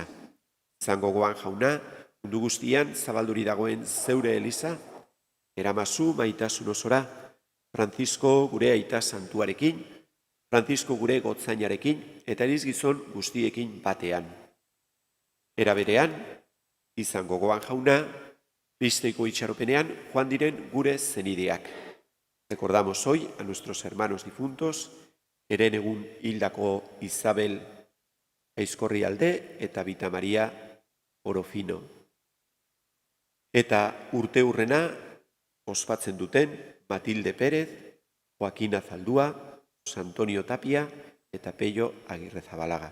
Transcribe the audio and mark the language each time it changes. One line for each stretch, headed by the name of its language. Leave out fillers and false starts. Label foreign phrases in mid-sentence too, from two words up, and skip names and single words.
Basque: Izan gogoan jauna, mundu guztian zabalduri dagoen zeure eliza, eramazu maitasun osora, Francisco gure aita santuarekin, Francisco gure gotzainarekin, eta eriz gizon guztiekin batean. Era berean, izan gogoan jauna, Kristeiko itxaropenean joan diren gure zenideak.
Spanish: Recordamos hoy a nuestros hermanos difuntos,
Basque: herenegun hildako Isabel Aizkorrialde eta Bita Maria Orofino. Eta urte hurrena ospatzen duten Matilde Pérez, Joaquín Azaldúa, José Antonio Tapia eta Pello Agirrezabalaga.